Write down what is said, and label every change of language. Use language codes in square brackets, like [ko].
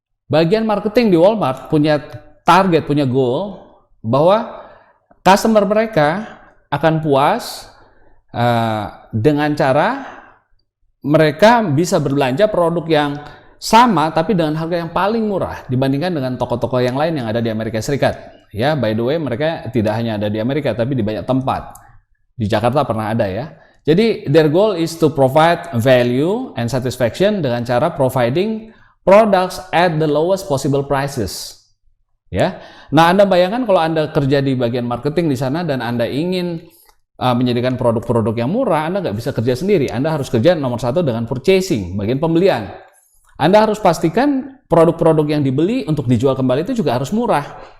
[id] Bagian marketing di Walmart punya target, punya goal bahwa customer mereka akan puas dengan cara mereka bisa berbelanja produk yang sama tapi dengan harga yang paling murah dibandingkan dengan toko-toko yang lain yang ada di Amerika Serikat. Ya, by the way, mereka tidak hanya ada di Amerika tapi di banyak tempat. Di Jakarta pernah ada, ya. Jadi [en] their goal is to provide value and satisfaction [id] dengan cara [en] providing products at the lowest possible prices. [id] Ya. Nah, Anda bayangkan kalau Anda kerja di bagian marketing di sana dan Anda ingin menjadikan produk-produk yang murah, Anda nggak bisa kerja sendiri. Anda harus kerja nomor 1 dengan purchasing, bagian pembelian. Anda harus pastikan produk-produk yang dibeli untuk dijual kembali itu juga harus murah.